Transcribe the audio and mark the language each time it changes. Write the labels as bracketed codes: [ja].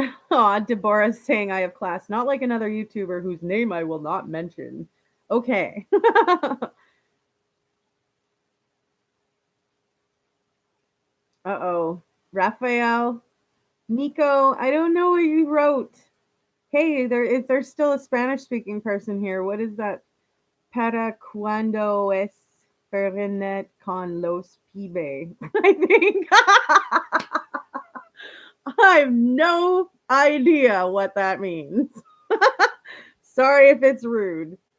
[en] Oh, Deborah's saying I have class, not like another YouTuber whose name I will not mention. Okay. Uh-oh. Raphael, Nico, I don't know what you wrote. Hey, if there's still a Spanish speaking person here, what is that? [es] Para cuando es Fernet con los pibe? [en] I think. I have no idea what that means. Sorry if it's rude.